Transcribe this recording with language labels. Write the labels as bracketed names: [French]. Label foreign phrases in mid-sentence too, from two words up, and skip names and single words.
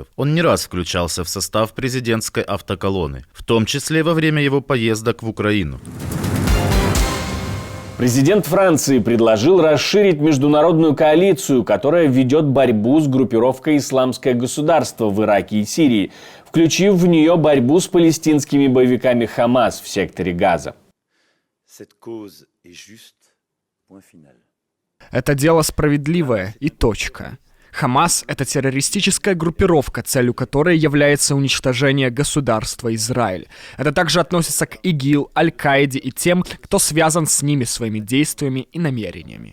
[Russian] Он не раз включался в состав президентской автоколонны, в том числе во время его поездок в Украину. Президент Франции предложил расширить международную коалицию, которая ведет борьбу с группировкой «Исламское государство» в Ираке и Сирии, включив в нее борьбу с палестинскими боевиками «Хамас» в секторе Газа. [French] Cette cause est juste, point final. [Russian] Это дело справедливое и точка. Хамас — это террористическая группировка, целью которой является уничтожение государства Израиль. Это также относится к ИГИЛ, Аль-Каиде и тем, кто связан с ними своими действиями и намерениями.